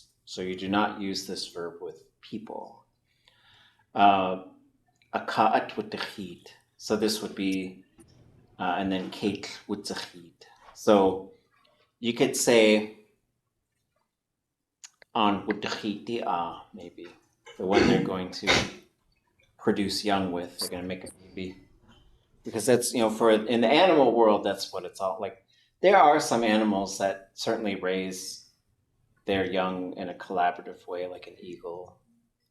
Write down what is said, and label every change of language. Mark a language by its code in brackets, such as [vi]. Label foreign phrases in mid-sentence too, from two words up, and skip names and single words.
[en] So you do not use this verb with people. [tli] ʼatudli. [en] So this would be, and then jiwtuwanei. So you could say on ʼatudli.átk, maybe the one they're going to produce young with. They're going to make a baby. Because that's, for in the animal world, that's what it's all like. There are some animals that certainly raise their young in a collaborative way, like an eagle.